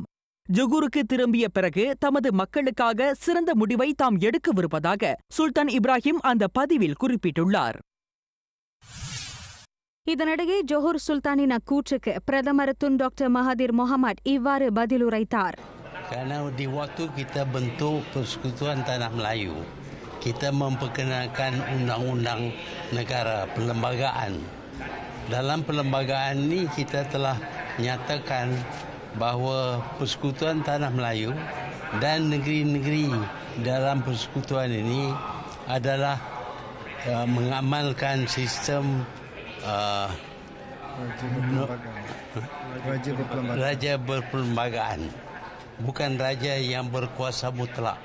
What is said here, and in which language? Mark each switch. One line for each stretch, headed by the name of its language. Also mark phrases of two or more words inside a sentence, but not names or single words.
Tamil: ஜொகூருக்கு திரும்பிய பிறகு தமது மக்களுக்காக சிறந்த முடிவை தாம் எடுக்கவிருப்பதாக சுல்தான் இப்ராஹிம் அந்த பதிவில் குறிப்பிட்டுள்ளார். இதனிடையே ஜொஹூர் சுல்தானின் அக்கூற்றுக்கு பிரதமர் துன் டாக்டர் மகாதீர் முகமது இவ்வாறு பதிலுரைத்தார்.
Malay: Karena di waktu kita bentuk Persekutuan Tanah Melayu, kita memperkenalkan undang-undang negara perlembagaan. Dalam perlembagaan ini kita telah nyatakan bahawa Persekutuan Tanah Melayu dan negeri-negeri dalam persekutuan ini adalah mengamalkan sistem raja berperlembagaan, bukan raja yang berkuasa mutlak.